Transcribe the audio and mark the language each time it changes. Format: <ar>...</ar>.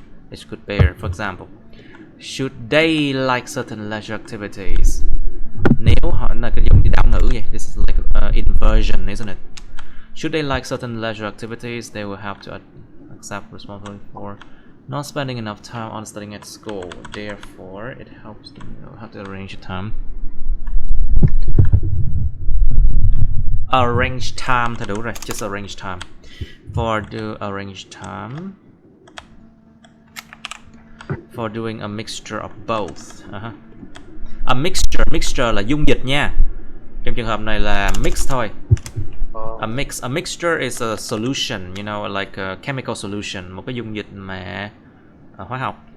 <en>They could bear, for example, should they like certain leisure activities?</en> <vi>Nếu họ là cái giống như đảo ngữ vậy,</vi> <en>this is like inversion, isn't it? Should they like certain leisure activities, they will have to accept responsibility for not spending enough time on studying at school. Therefore, it helps them know how to arrange your time. Arrange time</en> <vi>thì đủ rồi,</vi> <en>just arrange time. For do arrange time. For doing a mixture of both.</en> <vi>A mixture là dung dịch nha. Trong trường hợp này là mix thôi.</vi> <en>A mixture is a solution, you know, like a chemical solution,</en> <vi>một cái dung dịch mà hóa học.</vi>